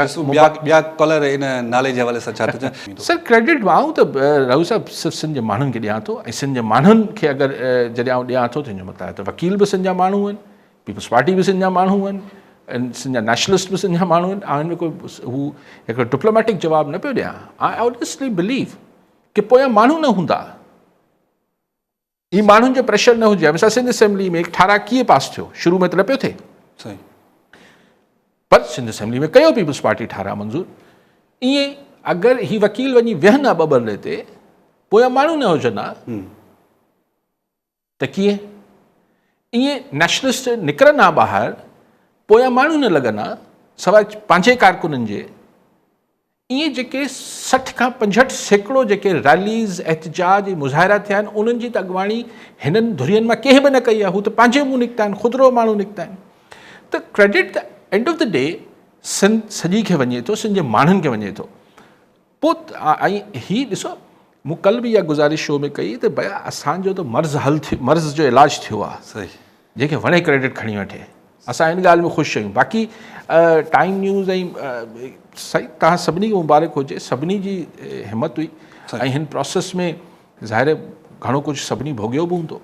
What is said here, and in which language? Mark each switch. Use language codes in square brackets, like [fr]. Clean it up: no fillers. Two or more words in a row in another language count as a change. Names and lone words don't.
[sd] ॿिया कॉलर इन नाले जे हवाले सां छा थो चए? सर क्रेडिट मां त राहू साहब सिर्फ़ु सिंध जे माण्हुनि खे ॾियां थो, ऐं सिंध जे माण्हुनि खे अगरि जॾहिं आउं ॾियां थो त हिन जो मतिलबु आहे त वकील बि सिंध जा माण्हू आहिनि, पीपल्स पार्टी बि सिंध जा माण्हू आहिनि, ऐं सिंध जा नेशनलिस्ट बि सिंध जा माण्हू आहिनि। ऐं हिन में कोई हू हिकिड़ो डिप्लोमेटिक जवाबु न पियो ॾियां। [en] I honestly believe [sd] की पोयां माण्हू न हूंदा, ही माण्हुनि जो प्रेशर न हुजे। मिसाल सिंध असेंबली में ठाराह कीअं पास थियो? शुरू में त न पियो थिए, सही, पर सिंध असेंबली में कयो पीपल्स पार्टी ठाराह मंज़ूर। ईअं अगरि ही वकील वञी विहनि हा ॿ बरले ते, पोयां माण्हू न हुजनि हा त कीअं? ईअं नेशनलिस्ट निकिरनि हा ॿाहिरि, पोयां माण्हू न लॻनि हा सवाइ पंहिंजे कारकुननि जे। ईअं जेके 60 खां 65% जेके रैलीज़, एहतजाज, मुज़ाहिरा थिया आहिनि, उन्हनि जी त अॻुवाणी हिननि धुरियुनि मां कंहिं बि न कई आहे। हू त पंहिंजे मुंहुं निकिता आहिनि, ख़ुदिरो माण्हू निकिता आहिनि। त क्रेडिट [en] the end of the day [sd] सिंध सॼी खे वञे थो, सिंध जे माण्हुनि खे वञे थो। पोइ ऐं हीअ ॾिसो, मूं कल्ह बि इहा गुज़ारिश शो में कई त भया असांजो त मर्ज़ जो इलाजु थियो आहे। सही, जंहिंखे वणे क्रेडिट खणी वठे, असां इन ॻाल्हि में ख़ुशि आहियूं। बाक़ी टाइम न्यूज़ ऐं सही तव्हां सभिनी खे मुबारक हुजे, सभिनी जी हिमत हुई, ऐं हिन प्रोसेस में ज़ाहिर घणो कुझु सभिनी भोॻियो बि हूंदो।